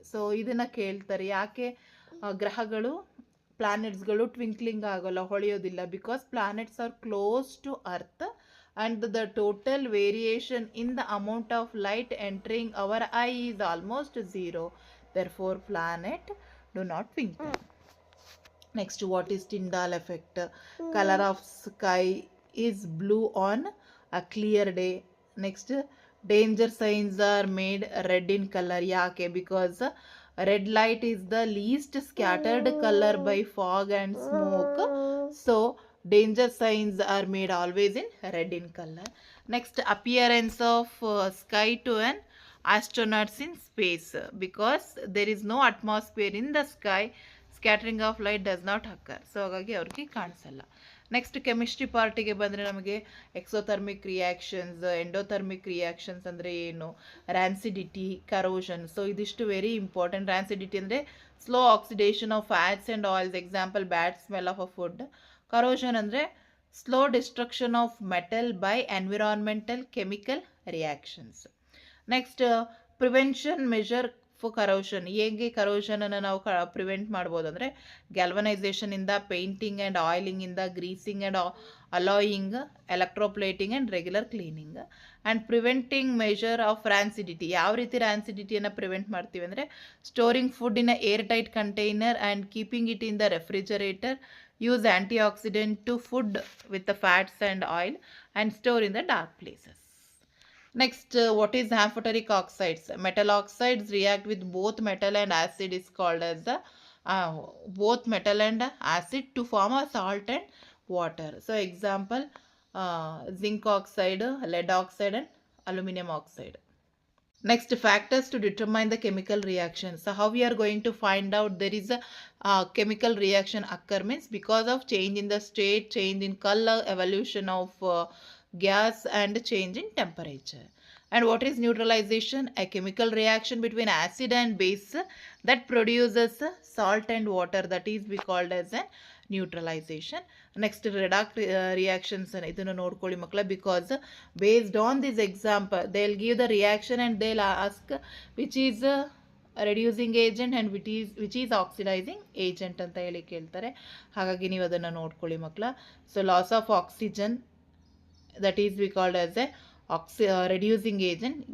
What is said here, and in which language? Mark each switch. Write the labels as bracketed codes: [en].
[kn] So ಇದನ್ನ ಕೇಳ್ತಾರೆ, ಯಾಕೆ ಗ್ರಹಗಳು ಪ್ಲಾನೆಟ್ಸ್ಗಳು ಟ್ವಿಂಕ್ಲಿಂಗ್ ಆಗೋಲ್ಲ, ಹೊಳೆಯೋದಿಲ್ಲ? [en] Because planets are close to earth and the total variation in the amount of light entering our eye is almost zero. Therefore, planet do not twinkle. Next, what is Tyndall effect? Color of sky is blue on a clear day. Next, danger signs are made red in color. [kn] Yake? [en] Because red light is the least scattered color by fog and smoke. So danger signs are made always in red in color. Next, appearance of sky to an astronauts in space. Because there is no atmosphere in the sky, scattering of light does not occur. [kn] So ಹಾಗಾಗಿ ಅವ್ರಿಗೆ ಕಾಣಿಸಲ್ಲ. Next, chemistry ಪಾರ್ಟಿಗೆ ಬಂದರೆ ನಮಗೆ exothermic reactions, endothermic reactions ಅಂದರೆ ಏನು, rancidity, corrosion. [en] So ಇದಿಷ್ಟು very important. Rancidity [kn] ಅಂದರೆ [en] Slow oxidation of fats and oils, example bad smell of a food. Corrosion [kn] ಅಂದರೆ [en] Slow destruction of metal by environmental chemical reactions. Next, prevention measure for corrosion. [kn] ಹೇಗೆ ಕರೋಷನನ್ನು ನಾವು prevent ಮಾಡ್ಬೋದು ಅಂದರೆ [en] ಗ್ಯಾಲ್ವನೈಸೇಷನಿಂದ, painting and ಆಯಿಲಿಂಗಿಂದ, greasing and alloying, electroplating and regular cleaning. And preventing measure of rancidity. [kn] ಯಾವ ರೀತಿ ರ್ಯಾನ್ಸಿಡಿಟಿಯನ್ನು prevent ಮಾಡ್ತೀವಿ ಅಂದರೆ [en] Storing food in a air tight container and keeping it in the refrigerator. Use antioxidant to food with the fats and oil and store in the dark places. Next, what is amphoteric oxides? Metal oxides react with both metal and acid is called as the both metal and acid to form a salt and water. So example, zinc oxide, lead oxide and aluminum oxide. Next, factors to determine the chemical reaction. So how we are going to find out there is a chemical reaction occur means because of change in the state, change in color, evolution of gas and change in temperature. And what is neutralization? A chemical reaction between acid and base that produces salt and water, that is we called as a neutralization. Next, redox reactions [kn] ಇದನ್ನು ನೋಡ್ಕೊಳ್ಳಿ ಮಕ್ಕಳ. [en] because based on this example they will give the reaction and they will ask which is reducing agent and which is oxidizing agent [kn] ಅಂತ ಹೇಳಿ ಕೇಳ್ತಾರೆ. ಹಾಗಾಗಿ ನೀವು ಅದನ್ನು ನೋಡ್ಕೊಳ್ಳಿ ಮಕ್ಕಳ. [en] So loss of oxygen, that is we called as a reducing agent.